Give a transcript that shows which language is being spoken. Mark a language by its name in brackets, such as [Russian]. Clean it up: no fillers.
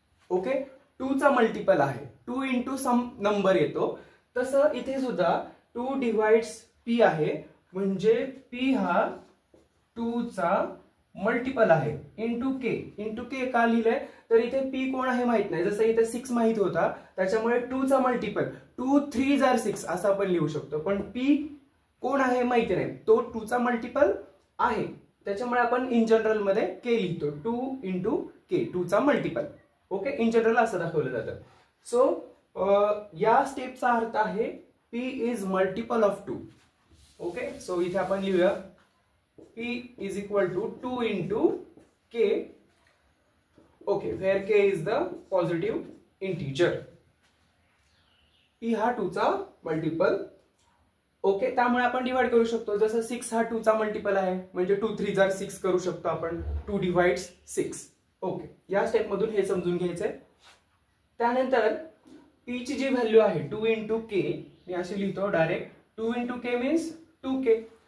[Marathi] Okay, 2 चा multiple आहे, 2 into sum number येतो, तसं इथे सुद्धा 2 डिवाइड्स p आहे, म्हणजे p हा 2 चा मल्टिपल आहे, इंटू के का लिहिलंय, तर इथे p कोण आहे माहित नाही, जसं इथे 6 माहित होता, त्याच्यामुळे 2 चा मल्टिपल 2 3 जार 6 असं आपण लिहू शकतो, पण p कोण आहे माहिती नाही, तो 2 चा मल्टिपल आहे, त्याच्यामुळे आपण इन जनरल मध्ये k लिहितो, 2 इंटू के, 2 चा मल्टिपल. ओके, इन जनरल असं दाखवलं जातं. सो या स्टेपचा अर्थ आहे [English] p is multiple of 2. [Marathi] Okay, so इथे आपण लिहूया [English] p is equal to 2 into k. Okay, where k is the positive integer. [Marathi] p हा 2 चा मल्टिपल. ओके, त्यामुळे आपण डिवाइड करू शकतो, जसं 6 हा 2 चा मल्टिपल आहे, म्हणजे 2 3 जार 6 करू शकतो आपण, 2 डिवाइड्स 6. ओके, या स्टेप मधून हे समजून घ्यायचंय. त्यानंतर p ची जी व्हॅल्यू आहे 2 into k, मी अशी लिहितो direct, 2 into k means 2k.